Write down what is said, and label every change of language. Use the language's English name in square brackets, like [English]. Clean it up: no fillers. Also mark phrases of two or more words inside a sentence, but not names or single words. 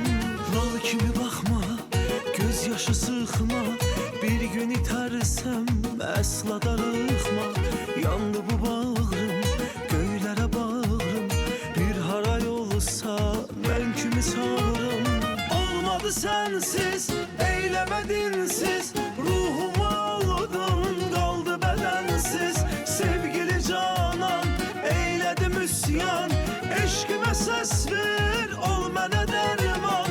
[Azerbaijani] Lal kimi baxma, gözyaşı sıxma. Bir gün itersem əsla darıxma. Yandı bu bağrım, göylərə bağrım. Bir haray olsa mən kimi çağırım. [Turkish] Olmadı sensiz, eylemedin siz, ruhumu aldın, kaldı bedensiz. Sevgili canan, eyledim üsyan, eşkime ses ver, ol mene derman.